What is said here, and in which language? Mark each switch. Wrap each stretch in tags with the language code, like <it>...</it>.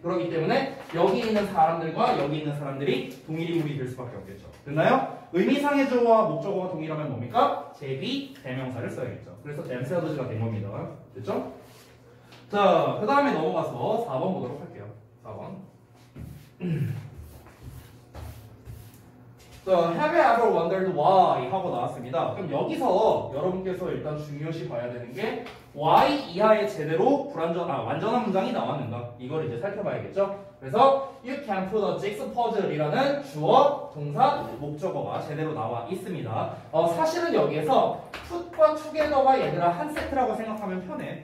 <ko>그렇기 때문에 여기 있는 사람들과 여기 있는 사람들이 동일 인물이 될 수밖에 없겠죠. 됐나요? 의미상의 주어와 목적어가 동일하면 뭡니까? 제비, 대명사를 써야겠죠. 그래서 themselves가 된 겁니다. 됐죠? 자, 그 다음에 넘어가서 4번 보도록 할게요. 4번.</ko> <en>자, have you ever wondered why?</en> <ko>하고 나왔습니다. 그럼 여기서 여러분께서 일단 중요시 봐야 되는 게 why 이하에 제대로 완전한 문장이 나왔는가? 이걸 이제 살펴봐야겠죠? 그래서</ko> <en>you can put a jigsaw puzzle</en> <ko>이라는 주어, 동사, 목적어가 제대로 나와 있습니다. 사실은 여기에서 put과 together가 얘들아 한 세트라고 생각하면 편해.</ko>